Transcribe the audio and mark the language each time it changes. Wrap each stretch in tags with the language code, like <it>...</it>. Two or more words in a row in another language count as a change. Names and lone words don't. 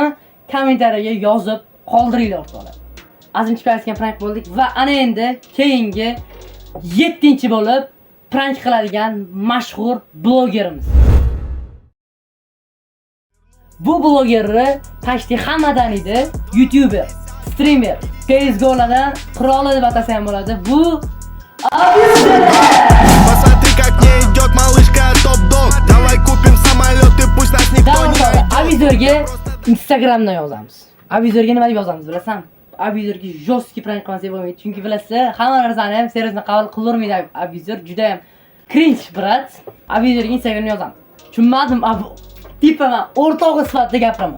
<uz>Kommentariyaga yozib qoldiringlar o'rtoqlar. Azimchi qilayotgan prank bo'ldik va ana endi keyingi 7-chi bo'lib prank qiladigan mashhur blogerimiz. Bu blogerni почти hamma taniydi. YouTuber, streamer, CS:GO'lardan qiroli deb atasa ham bo'ladi. Bu Abizor.</uz> <ru>Посмотри, как не идет малышка топ-дог. Давай купим самолет и пусть нас никто не</ru> <uz>Abizorga Instagramdan yozamiz. Abizorga nima deb yozamiz bilasan? Abizorga jostki prank qilmasak bo'lmaydi. Chunki bilasizlar, hamma narsani ham seriozga qabul qilavermaydi Abizor. Juda ham cringe brat. Abizorga Instagramdan yozamiz. Tushunmadim, tipa men o'rtog'i sifatida gapiraman.</uz>